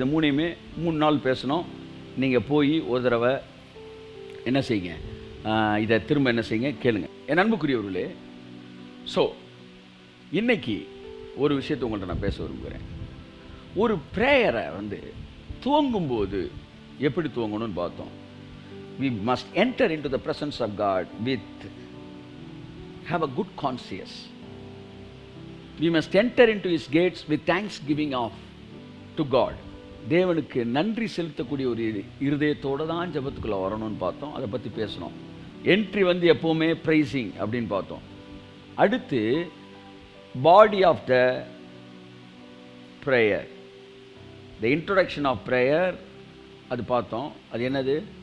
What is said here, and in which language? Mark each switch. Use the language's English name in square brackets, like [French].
[Tamil] இதை மூணையுமே 3 நாள் பேசணும். நீங்கள் போய் ஒரு தடவை என்ன செய்யுங்க, இதை திரும்ப என்ன செய்யுங்க, கேளுங்க என் அன்புக்குரியவர்களே. ஸோ இன்னைக்கு ஒரு விஷயத்தை உங்கள்கிட்ட நான் பேச விரும்புகிறேன். ஒரு ப்ரேயரை வந்து துவங்கும்போது எப்படி துவங்கணும்னு பார்த்தோம். [English] We must enter into the presence of God have a good conscience. We must enter into His gates with thanksgiving to God. [Tamil] தேவனுக்கு நன்றி செலுத்தக்கூடிய ஒரு இருதயத்தோடு தான் ஜெபத்துக்குள்ளே வரணும்னு பார்த்தோம். அதை பற்றி பேசணும். என்ட்ரி வந்து எப்போவுமே ப்ரைசிங் அப்படின்னு பார்த்தோம். அடுத்து [English] body of the prayer, the introduction of prayer, [Tamil] அது பார்த்தோம். அது என்னது?